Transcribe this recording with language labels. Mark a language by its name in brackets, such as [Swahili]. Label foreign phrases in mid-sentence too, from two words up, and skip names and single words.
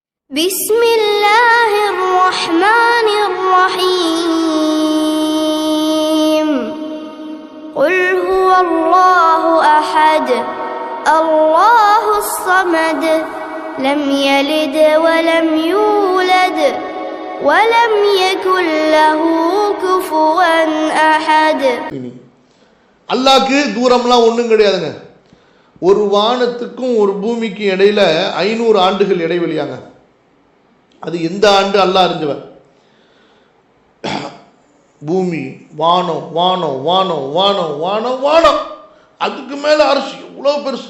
[Arabic] بسم الله الرحمن الرحيم قل هو الله أحد الله الصمد لم يلد ولم يولد ولم يكن له كفوا أحد. [Tamil] அல்லாஹ்க்கு தூரம்லாம் ஒன்றும் கிடையாதுங்க. ஒரு வானத்துக்கும் ஒரு பூமிக்கு இடையில 500 ஆண்டுகள் இடைவெளியாங்க. அது எந்த ஆண்டு அல்லாஹ் அறிஞ்சவன். பூமி வானம் வானம் வானம் வானம் வானம் வானம், அதுக்கு மேல அரசு எவ்வளோ பெருசு.